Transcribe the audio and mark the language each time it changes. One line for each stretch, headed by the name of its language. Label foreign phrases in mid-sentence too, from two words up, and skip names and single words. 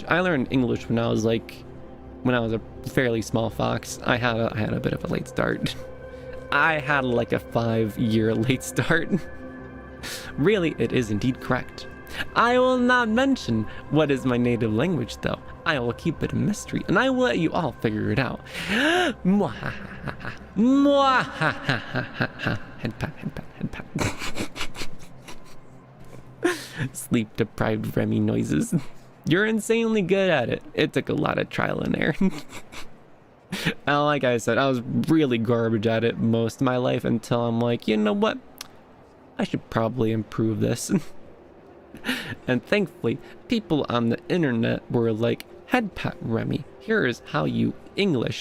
English: I learned English when I was a fairly small fox. I had a bit of a late start. I had like a 5-year late start. Really, it is indeed correct. I will not mention what is my native language, though. I will keep it a mystery, and I will let you all figure it out. Mwahaha. Mwahaha. Head pat, head pat, head pat. Sleep deprived Remi noises. You're insanely good at it. It took a lot of trial and error. And like I said, I was really garbage at it most of my life until I'm like, you know what? I should probably improve this. And thankfully, people on the internet were like, head pat Remi, here is how you English.